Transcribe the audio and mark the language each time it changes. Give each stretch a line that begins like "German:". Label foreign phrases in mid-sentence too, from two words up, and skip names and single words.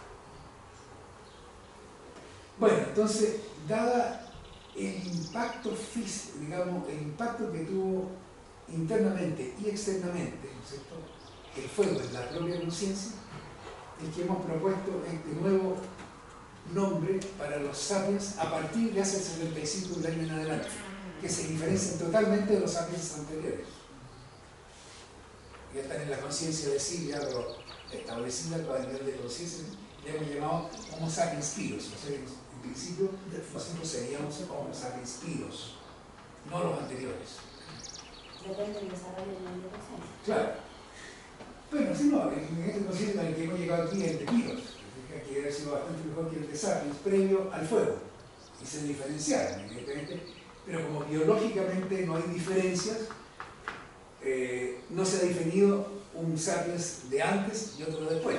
Spanish: Bueno, entonces, dada el impacto físico, digamos, el impacto que tuvo internamente y externamente, ¿no es cierto?, el fuego en la propia conciencia, es que hemos propuesto este nuevo nombre para los sapiens a partir de hace 75 años en adelante, que se diferencian totalmente de los sapiens anteriores. Ya están en la conciencia de sí, ya lo establecida a nivel de conciencia, le hemos llamado Homo sapiens piros. O sea, en principio nosotros seríamos Homo sapiens piros, no los anteriores. Depende del desarrollo de la conciencia. Claro. Pero si no, en este conciencia en el que hemos llegado aquí es el de piros, que debe haber sido bastante mejor que el de sapiens previo al fuego. Y se diferenciaron, evidentemente, pero como biológicamente no hay diferencias, no se ha definido un sapiens de antes y otro después.